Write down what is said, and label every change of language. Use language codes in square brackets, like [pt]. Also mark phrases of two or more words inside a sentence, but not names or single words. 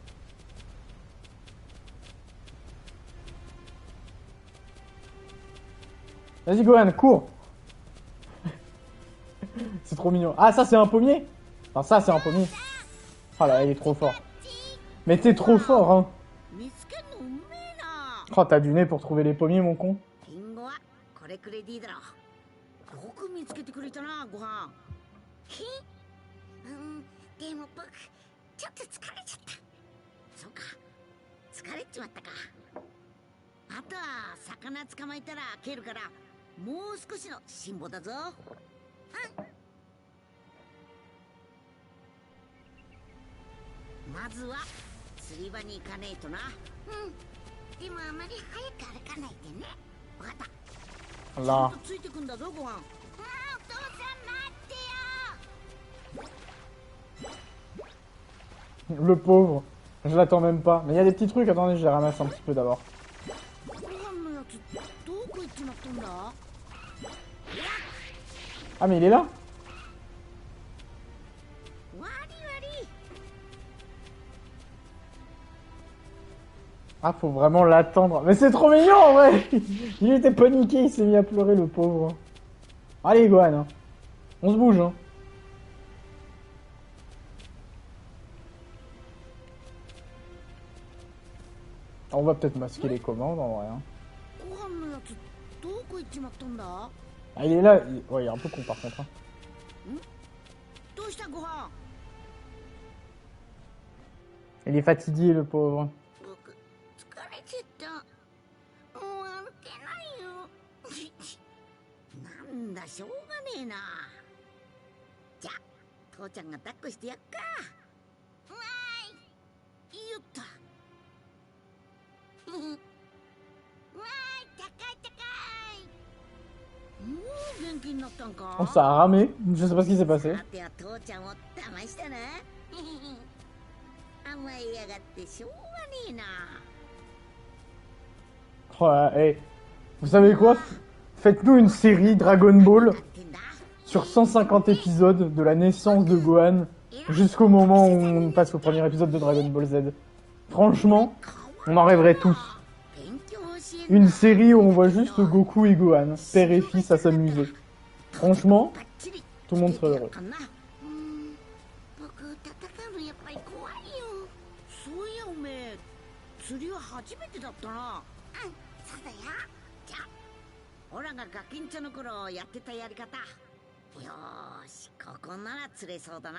[fr] Vas-y Gohan, cours. C'est trop mignon. Ah ça c'est un pommier. Enfin ça c'est un pommier. Ah là il est trop fort. Mais t'es trop fort hein. [ja] 見つけるのうめえな。 [fr] Oh t'as du nez pour trouver les pommiers mon con. [ja] リンゴはこれくれでいいだろう。よく見つけてくれたな、ご飯。ひでも僕ちょっと疲れちゃった。そうか、疲れちまったか。あとは魚捕まえたら蹴るから、もう少しの辛抱だぞ。まずは釣り場に行かねえとな。でもあまり早く歩かないでね。わかった。ちゃん [fr] Là. [ja] とついてくんだぞ、ご飯。お父さん待ってよ。 [fr] Le pauvre. Je l'attends même pas. Mais il y a des petits trucs. Attendez, je les ramasse un petit peu d'abord. [ja] ご飯のやつどこ行っちまったんだ。 [fr] Ah mais il est là. [ja] わりわり。 [fr] Ah faut vraiment l'attendre. Mais c'est trop mignon en vrai. Il était paniqué. Il s'est mis à pleurer le pauvre. Allez Gohan. Hein. On se bouge hein. On va peut-être masquer les commandes en vrai. Hein. [ja] ご飯のやつどこ行っちまったんだ。 [fr] Ah il est là. Ouais il est un peu con par contre. Hein. [ja] どうしたご飯。 [fr] Il est fatigué le pauvre. [ja] 僕疲れちゃった。もう歩けないよ。なんだしょうがねえな。じゃあ父ちゃんが抱っこしてやっか。わーい。よっと。わーい、高い高い。もう元気になったんか。 [fr] Oh ça a ramé. Je sais pas ce qui s'est passé. [ja] さては父ちゃんを騙したな。甘えやがってしょうがねえな。 [fr] Oh là, hey. Vous savez quoi? Faites-nous une série Dragon Ball [ja] なんてんだ。 [fr] sur 150 épisodes de la naissance de Gohan jusqu'au moment où on passe au premier épisode de Dragon Ball Z. Franchement, on en rêverait tous. [ja] 勉強教え [fr] Une série où on voit juste Goku et Gohan, père et fils à s'amuser. Franchement, [ja] バッチリ [fr] tout le monde serait heureux. [ja] かな。僕戦うのやっぱり怖いよ。そういやおめえ釣りは初めてだったな。そうだよ。じゃあオラがガキンチョの頃やってたやり方。よーし、ここなら釣れそうだな。